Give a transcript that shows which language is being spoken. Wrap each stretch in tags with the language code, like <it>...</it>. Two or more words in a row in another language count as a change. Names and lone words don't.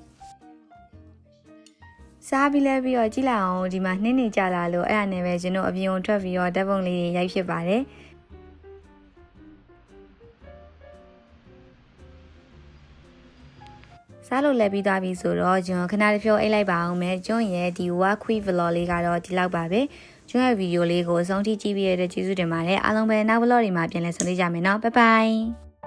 <my>စားပြီးလဲပြီးတော့ကြည့်လိုက်အောင်ဒီမှာနှင်းနေကြလာလို့အဲ့ဒါနဲ့ပဲကျွန်တော်အပြင်ကိုထွက်ပြီးတော့ဓာတ်ပုံလေးတွေရိုက်ဖြစ်ပါတယ်စားလို့လည်းပြီးသွားပြီဆိုတော့ကျွန်တော်ခဏတစ်ဖြုတ်အိတ်လိုက်ပါအောင်မယ်ကျွန်းရဲ့ဒီ</my> <en>work quick vlog</en> <my>လေးကတော့ဒီလောက်ပါပဲကျွန်းရဲ့ဗီဒီယိုလေးကိုအဆုံးထိကြည့်ပြီးရတဲ့ကျေးဇူးတင်ပါတယ်အားလုံးပဲနောက် vlog တွေမှာပြန်လည်ဆုံတွေ့ကြမယ်နော်</my> <en>bye bye</en>